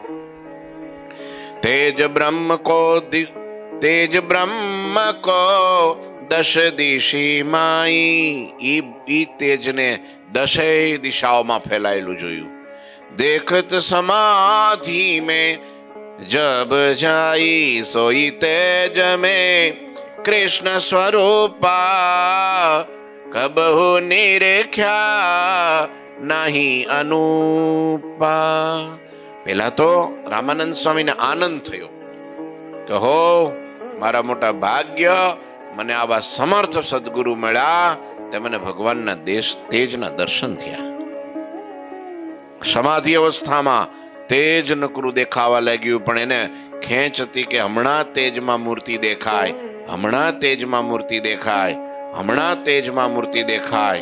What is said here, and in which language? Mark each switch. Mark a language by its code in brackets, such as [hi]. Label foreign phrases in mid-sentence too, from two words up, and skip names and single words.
[hi] तेज ब्रह्म को दश दिशी माई. [gu] ઈ તેજને દશેય દિશાઓમાં ફેલાયેલું જોયું. [hi] देखत समाधि में जब जाई सोई तेज में कृष्ण स्वरूपा कबहु निरख्या नहीं अनूपा. [gu] પેલા તો રામાનંદ સ્વામીને આનંદ થયો કે હો, મારા મોટા ભાગ્ય, મને આવા સમર્થ સદગુરુ મળ્યા, તે મને ભગવાનના તેજના દર્શન થયા. સમાધિ અવસ્થામાં તેજ નકરું દેખાવા લાગ્યું, પણ એને ખેંચ હતી કે હમણાં તેજમાં મૂર્તિ દેખાય, હમણાં તેજમાં મૂર્તિ દેખાય, હમણાં તેજમાં મૂર્તિ દેખાય.